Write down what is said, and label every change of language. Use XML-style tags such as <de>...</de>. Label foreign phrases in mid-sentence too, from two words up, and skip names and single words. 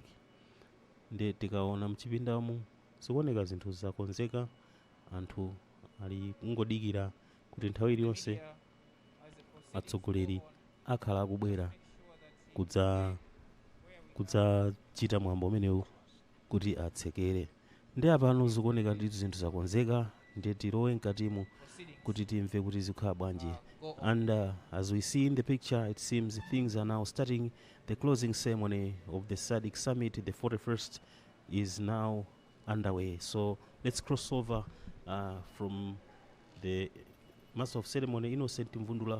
<ny>Ndi tikaona mchipindamu zikuoneka zinthu zakonzeka, anthu ali kungodikira kuti nthawi iliyonse atsogoleri akhala akubwera kudzachita mwambo umenewu kuti atsekere. Ndi apano zikuoneka ndithu zinthu zakonzeka, ndiye tilowe mkatimu kuti timve kuti zikhala bwanji.</ny> <en>And as we see in the picture, it seems things are now starting. The closing ceremony of the SADC summit, the 41st, is now underway. So let's cross over from the Master of Ceremony, Innocent Mvundula.</en>